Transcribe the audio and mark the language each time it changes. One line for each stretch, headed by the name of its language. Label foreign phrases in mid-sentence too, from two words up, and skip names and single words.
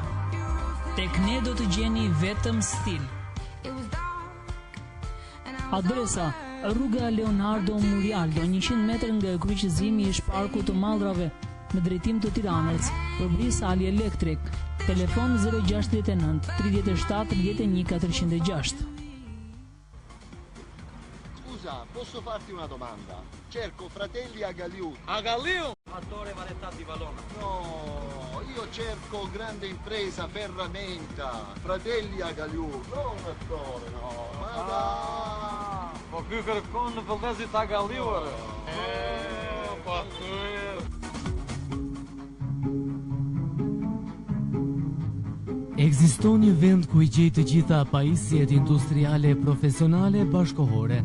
Albanian: Tek ne do të gjeni vetëm stil. Adresa: rruga Leonardo Murialdo, 100 metër nga kryqëzimi i Shparkut të Mallrave, në drejtim të Tiranës, përbris ali elektrik. Telefon 069 37 11 406.
Italian: Scusa, posso farti una domanda? Cerco Fratelli Agaliu. Agaliu? Attore Valetta di Valona. No, io cerco grande impresa ferramenta. Fratelli Agaliu, non attore, no. Ma dai.
Albanian: Po ky kërkon në vëllezit Agaliu. Po Ekziston një vend ku i gjej të gjitha pajisjet industriale profesionale bashkohore.